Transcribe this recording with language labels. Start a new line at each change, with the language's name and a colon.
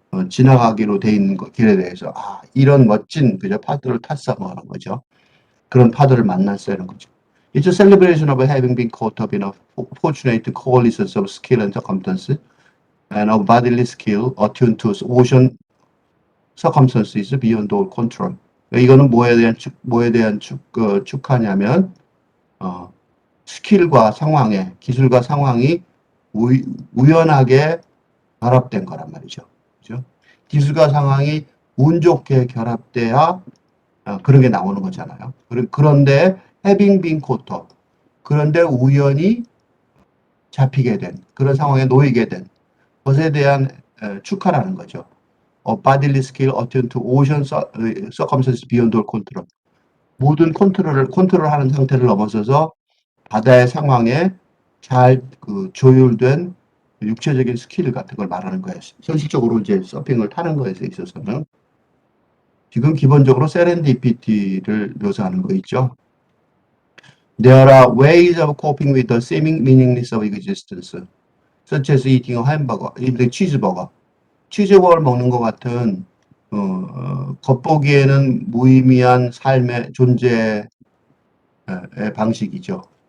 Korean: 지나가기로 돼 있는 길에 대해서 이런 멋진 그죠 파도를 탔어 뭐 하는 거죠. 그런 파도를 만났어라는 거죠.
English: It's a celebration of having been caught up in a fortunate coalescence of skill and circumstance and of bodily skill attuned to ocean circumstances beyond all control.
Korean: 이거는 뭐에 대한 축하냐면 스킬과 기술과 상황이 우연하게 결합된 거란 말이죠. 그죠? 기술과 상황이 운 좋게 결합돼야 그런 게 나오는 거잖아요.
English: 그런데 having been caught up.
Korean: 그런데 우연히 잡히게 된 그런 상황에 놓이게 된 것에 대한 축하라는 거죠.
English: of bodily skill attuned to ocean circumstances beyond all control.
Korean: 모든 컨트롤하는 상태를 넘어서서 바다의 상황에 잘 조율된 육체적인 스킬 같은 걸 말하는 거예요. 현실적으로 이제 서핑을 타는 거에 있어서는 지금 기본적으로 세렌디피티를 묘사하는 거 있죠.
English: There are ways of coping with the seeming meaningless of existence, such as eating a hamburger, 치즈버거.
Korean: 치즈버거를 먹는 것 같은 겉보기에는 무의미한 삶의 존재의 방식이죠.